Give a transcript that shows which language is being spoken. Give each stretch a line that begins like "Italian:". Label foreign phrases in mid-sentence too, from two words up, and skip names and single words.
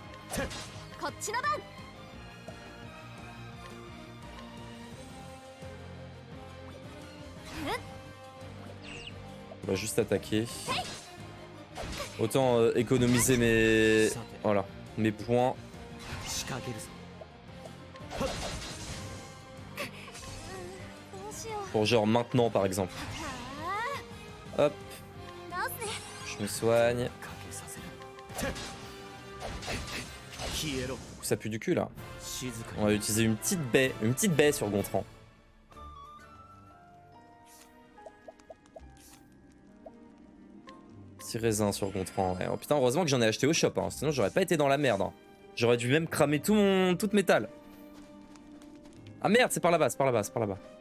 Japanese: こっちの番。
French: On va juste attaquer. Autant économiser mes... Voilà, mes points.
Japanese: 仕掛けるぞどうしよう。
French: Pour genre maintenant par exemple.
Japanese: は
French: Hop,
Japanese: あ、直すね。
French: je me soigne.
Japanese: かけさせる消えろ
French: Ça pue du cul là.
Japanese: 静か
French: On va utiliser une petite baie sur Gontran. Petit raisin sur Gontran. Ouais. Oh, putain, heureusement que j'en ai acheté au shop, hein. Sinon j'aurais pas été dans la merde. Hein. J'aurais dû même cramer toute métal. Ah merde, c'est par là-bas, c'est par là-bas, c'est par là-bas.